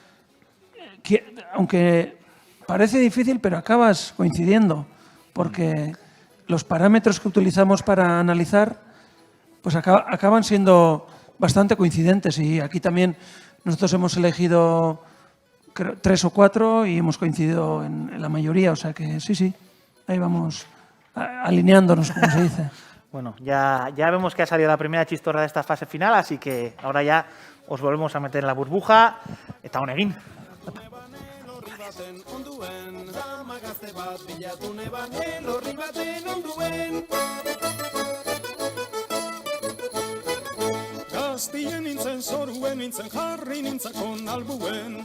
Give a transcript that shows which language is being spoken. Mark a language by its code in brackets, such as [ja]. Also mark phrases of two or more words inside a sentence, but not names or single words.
[es] aunque parece difícil, pero acabas coincidiendo, porque los parámetros que utilizamos para analizar pues acaban siendo bastante coincidentes y aquí también nosotros hemos elegido 3 o 4 y hemos coincidido en la mayoría, o sea que sí, ahí vamos alineándonos, como se dice. Bueno, ya vemos que ha salido la primera chistorra de esta fase final, así que ahora ya os volvemos a meter en la burbuja. [eu] Eta honegin. Dama gazte bat bilatu neban elorri baten onduen. Gaztien nintzen zoruen nintzen jarri nintzakon albuen.